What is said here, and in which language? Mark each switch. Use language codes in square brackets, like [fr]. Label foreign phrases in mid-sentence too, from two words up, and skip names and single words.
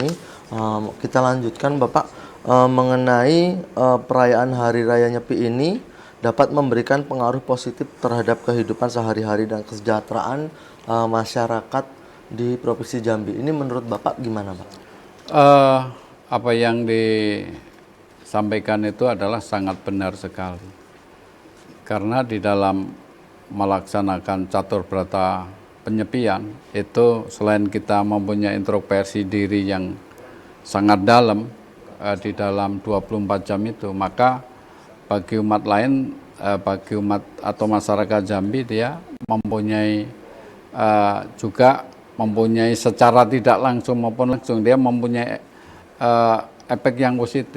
[id] Kita lanjutkan, Bapak, mengenai perayaan Hari Raya Nyepi ini dapat memberikan pengaruh positif terhadap kehidupan sehari-hari dan kesejahteraan masyarakat di Provinsi Jambi. Ini menurut Bapak gimana, Pak? Apa yang disampaikan itu adalah sangat benar sekali. Karena di dalam melaksanakan catur berata penyepian itu, selain kita mempunyai introspeksi diri yang sangat dalam di dalam 24 jam itu, maka bagi umat lain, bagi umat atau masyarakat Jambi, dia mempunyai juga mempunyai secara tidak langsung maupun langsung, dia mempunyai efek yang positif.